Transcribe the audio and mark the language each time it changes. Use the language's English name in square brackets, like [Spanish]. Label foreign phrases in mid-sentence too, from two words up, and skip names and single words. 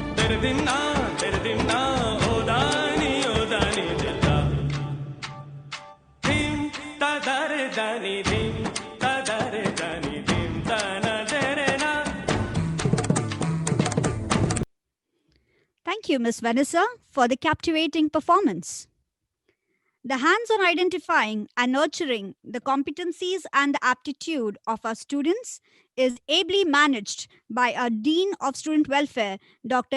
[English] ತೆರೆದಿನ್ನ ತೆರೆದಿನ್ನ ಓದಾನಿ ಓದಾನಿ ದಿಲ್ಲ ಧಿಂ ತದರೆ ದನಿ ಧಿಂ ತದರೆ ದನಿ ಧಿಂ ತನ ತೆರೆನ. Thank you, Miss Vanessa, for the captivating performance. The hands-on identifying and nurturing the competencies and the aptitude of our students is ably managed by our Dean of Student Welfare, Dr.